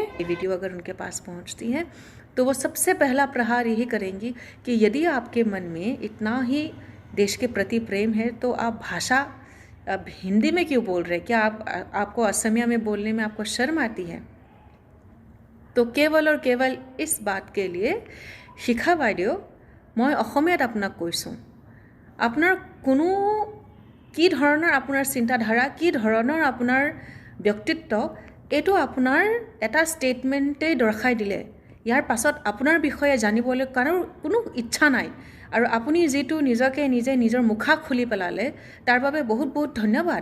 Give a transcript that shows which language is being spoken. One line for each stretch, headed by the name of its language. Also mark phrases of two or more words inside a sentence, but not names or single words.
Hindi: ये वीडियो अगर उनके पास पहुंचती है तो वो सबसे पहला प्रहार यही करेंगी कि यदि आपके मन में इतना ही देश के प्रति प्रेम है तो आप भाषा अब हिंदी में क्यों बोल रहे हैं? क्या आपको असमिया में बोलने में आपको शर्म आती है? तो केवल और केवल इस बात के लिए
Assamese: शिखा বাইদেউ, মই অসমীয়াত আপোনাক কৈছোঁ, আপোনাৰ কোনো কি ধৰণৰ আপোনাৰ চিন্তাধাৰা, কি ধৰণৰ আপোনাৰ ব্যক্তিত্ব, এইটো আপোনাৰ এটা ষ্টেটমেণ্টেই দৰ্শাই দিলে। ইয়াৰ পাছত আপোনাৰ বিষয়ে জানিবলৈ কাৰো কোনো ইচ্ছা নাই আৰু আপুনি যিটো নিজকে নিজে নিজৰ মুখা খুলি পেলালে তাৰ বাবে বহুত বহুত ধন্যবাদ।